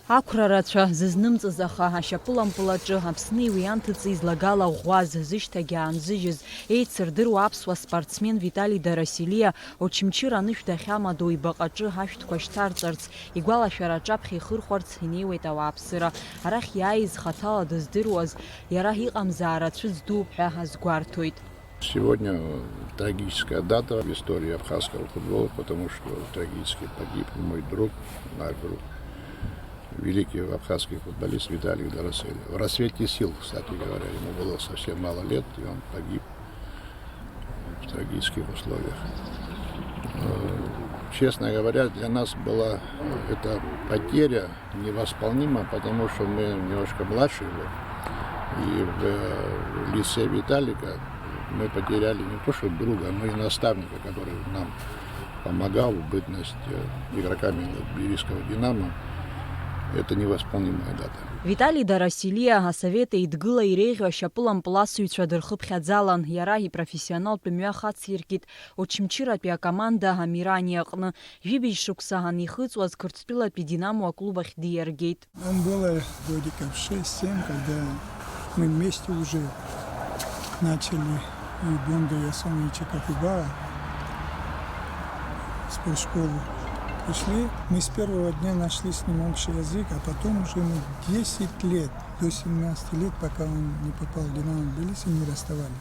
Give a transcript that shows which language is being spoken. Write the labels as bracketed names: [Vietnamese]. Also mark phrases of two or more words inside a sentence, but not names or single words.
[Abkhazian] Ақәра рацәа зызнымҵыз аха ашьапылампылаҿы Аԥсны иуианҭыҵ излагала ӷәӷәаз зышьҭагьы аанзыжьыз еицырдыруа аԥсуа спортсмен Витали Дарасилиа Очамчыра анышә дахьамадоу ибаҟаҿы ашәҭқәа шьҭарҵарц, игәалашәара аҿаԥхьа ихырхәарц инеиуеит ауааԥсыра. Арахь иааиз хаҭала дыздыруаз иара иҟамзаара цәыӡ дууп ҳәа азгәарҭоит. [Russian] Сегодня трагическая дата в истории абхазского футбола, потому что трагически погиб мой друг, наш друг, великий абхазский футболист Виталий Дарасилиа. В расцвете сил, кстати говоря, ему было совсем мало лет, и он погиб в трагических условиях. Честно говоря, для нас была эта потеря невосполнима, потому что мы немножко младше его. И в лице Виталика мы потеряли не то что друга, но и наставника, который нам помогал в бытность игроками Тбилисского «Динамо». Это невосполнимая дата. [Abkhazian] Витали Дарасилиа асовет еидгыла иреиӷьу ашьапылампыласыҩцәа дырхыԥхьаӡалан, иара ипрофессионалтә мҩа хациркит Очамчыратәи акоманда Амирани аҟны. Жәибжь шықәса анихыҵуаз Қырҭтәылатәи Динамо аклуб ахь диаргеит. [Russian] Было годиков 6-7, когда мы вместе уже начали и Бонда Ясоновича Капибара спортшколу. Пришли, мы с первого дня нашли с ним общий язык, а потом уже мы 10 лет, до 17 лет, пока он не попал в Динамо Тбилиси, не расставались.